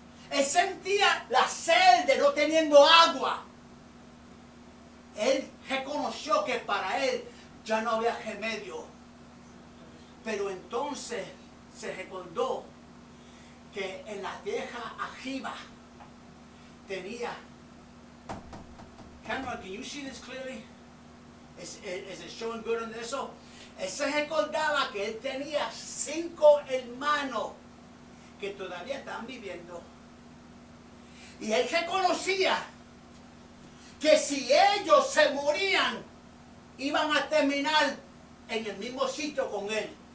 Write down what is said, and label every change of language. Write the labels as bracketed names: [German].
[Spanish] Él sentía la sed de no teniendo agua. Él reconoció que para él ya no había remedio. Pero entonces se recordó que en la tierra arriba tenía. [English] Cameron, can you see this clearly? Is it showing good on [Spanish] eso? Él se recordaba que él tenía 5 hermanos que todavía estaban viviendo. Y él reconocía que si ellos se morían, iban a terminar en el mismo sitio con él.